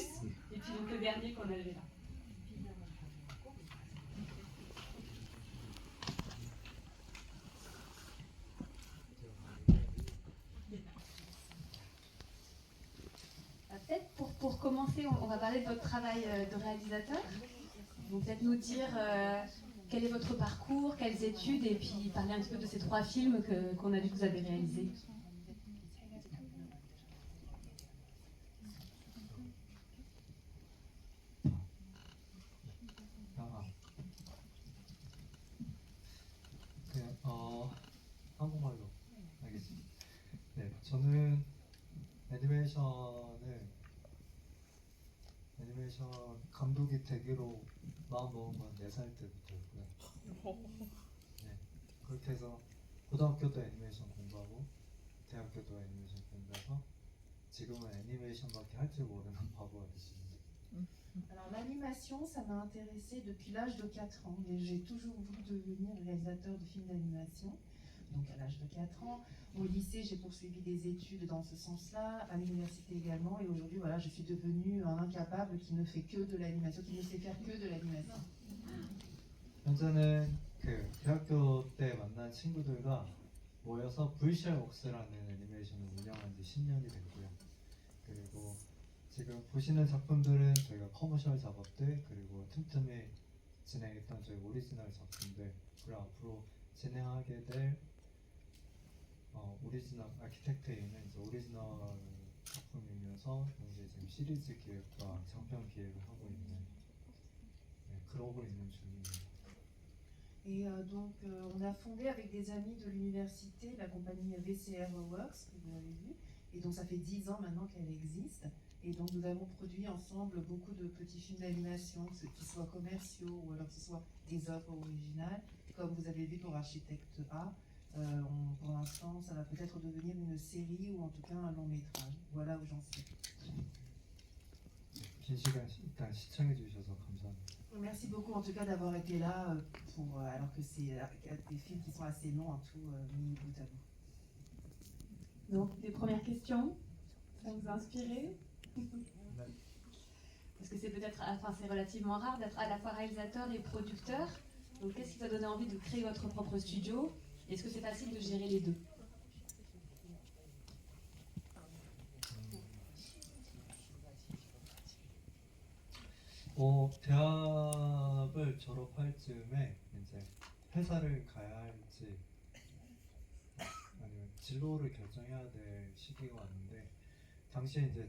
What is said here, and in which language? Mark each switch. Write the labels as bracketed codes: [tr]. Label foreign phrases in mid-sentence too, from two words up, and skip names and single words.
[fr] Et puis donc le dernier qu'on avait là. Peut-être pour commencer, on va parler de votre travail de réalisateur. Donc peut-être nous dire quel est votre parcours, quelles études, et puis parler un petit peu de ces 3 films qu'on a vu que vous avez réalisés. [ko] 한국말로 알겠습니다. 네, 저는 애니메이션 감독이 되기로 마음먹은 건 4살 때부터였고요. 네, 그렇게 해서 고등학교도 애니메이션 공부하고 대학교도 애니메이션 공부해서 지금은 애니메이션밖에 할 줄 모르는 바보가 됐습니다. [fr] Alors l'animation, ça m'a intéressée depuis l'âge de 4 ans et j'ai toujours voulu devenir réalisateur de films d'animation. Donc à l'âge de 4 ans, au lycée, j'ai poursuivi des études dans ce sens-là, à l'université également, et aujourd'hui, voilà, je suis devenue un incapable qui ne fait que de l'animation, qui ne sait faire que de l'animation. [ko] 현재는 그 대학교 때 만난 친구들과 모여서 VCR웍스라는 애니메이션을 운영한 지 10년이 됐고요. 그리고 지금 보시는 작품들은 저희가 커머셜 작업들 그리고 틈틈이 진행했던 저희 오리지널 작품들 그리고 앞으로 진행하게 될 오리지널 아키텍트에는 이제 오리지널 작품이면서 현재 지금 시리즈 기획과 장편 기획을 하고 있는 그러고 있는 중입니다. [fr] Et donc, on a fondé avec des amis de l'université la compagnie VCR Works, que vous avez vu. Et donc, ça fait 10 ans maintenant qu'elle existe. Et donc, nous avons produit ensemble beaucoup de petits films d'animation, que ce soient commerciaux ou alors que ce soit des œuvres originales. Comme vous avez vu pour Architecte A, pour l'instant, ça va peut-être devenir une série ou en tout cas un long métrage. Voilà où j'en suis. [ko] 긴 시간 일단 시청해 주셔서 감사합니다. [fr] Merci beaucoup en tout cas d'avoir été là alors que c'est des films qui sont assez longs en tout mis bout à bout. Donc, des premières questions, ça vous a inspiré? Parce que c'est peut-être, enfin c'est relativement rare d'être à la fois réalisateur et producteur. Donc qu'est-ce qui vous a donné envie de créer votre propre studio? Est-ce que c'est facile de gérer les deux? [ko] 대학을 졸업할 즈음에 이제 회사를 가야 할지 아니면 진로를 결정해야 될 시기가 왔는데 당시에 이제